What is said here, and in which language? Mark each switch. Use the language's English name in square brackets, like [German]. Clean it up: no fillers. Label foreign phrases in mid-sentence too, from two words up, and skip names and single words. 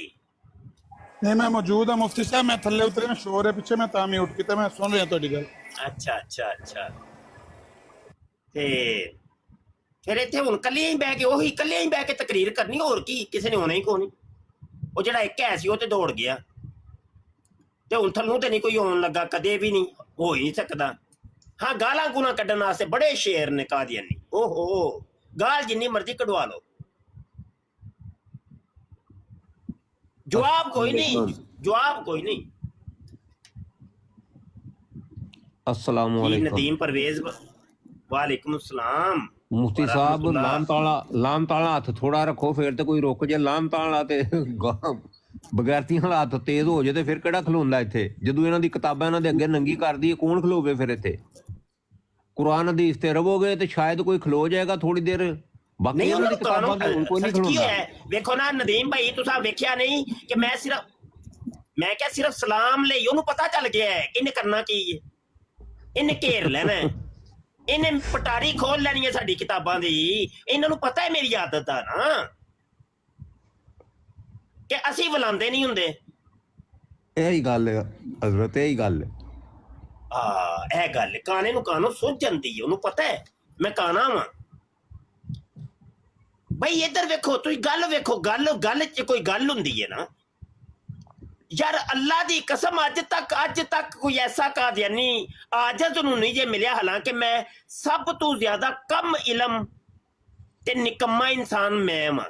[Punjabi] نہیں میں موجود ہوں مفتی صاحب, میں تھلے اترے میں شور ہے پیچھے, میں تاں ہی اٹھ کے میں سن رہا تھوڑی گل. اچھا تے پھر اتنے ہوں کلیاں ہی بہ کے وہی کلیاں ہی بہ کے تقریر کرنی, اور کی کسی نے ہونا ہی کون. وہ جڑا ایک ہے سی وہ تے دوڑ گیا, تے ہوں تھلوں تے نہیں کوئی ہون لگا, کدے بھی نہیں ہو ہی نہیں سکتا. ہاں گالاں گولاں کڈن واسطے بڑے شیر نے قادیانی, او ہو گال جنی مرضی کڈوا لو, جواب کوئی نہیں. [Arabic] السلام علیکم ندیم پرویز, وعلیکم السلام. [Punjabi] مفتی صاحب لام تالا ہاتھ تھوڑا رکھو, پھر تے کوئی رک جائے. لام تالا تے بغیرتیاں والا ہاتھ تیز ہو جائے تے پھر کہڑا کھلوندا ایتھے؟ جدوں انہاں دی کتاباں انہاں دے اگے ننگی کر دی, کون کھلوے پھر ایتھے؟ قرآن حدیث تے رہو گے تے شاید کوئی کھلو جائے گا تھوڑی دیر. باقی انہاں دی کتاباں تے کوئی نہیں کھلوندا. ویکھو نا ندیم بھائی, تساں ویکھیا نہیں کہ میں کیا صرف سلام لئی انہوں پتہ چل گیا ہے انہیں کرنا کی ہے, انہیں گھیر لینا ہے, انہیں پٹاری کھول لینی ہے ساری کتاباں دی. انہوں پتہ ہے میری عادت ہے نا کہ اسی ولاندے نہیں ہوندے. یہی گل ہے حضرت, یہی گل ہے. اے گل کانے نو کانو سوچ جاندی ہے, انہوں پتہ ہے میں کانا ہاں. ਬਈ ਇੱਧਰ ਵੇਖੋ ਤੁਸੀਂ ਗੱਲ ਵੇਖੋ, ਗੱਲ 'ਚ ਕੋਈ ਗੱਲ ਹੁੰਦੀ ਹੈ ਨਾ ਯਾਰ। ਅੱਲਾ ਦੀ ਕਸਮ ਅੱਜ ਤੱਕ ਕੋਈ ਐਸਾ ਕਾਦੀਆਨੀ ਆਜਜ਼ ਨੂੰ ਨਹੀਂ ਜੇ ਮਿਲਿਆ, ਹਾਲਾਂਕਿ ਮੈਂ ਸਭ ਤੋਂ ਜ਼ਿਆਦਾ ਕਮ ਇਲਮ ਤੇ ਨਿਕੰਮਾ ਇਨਸਾਨ ਮੈਂ ਵਾਂ।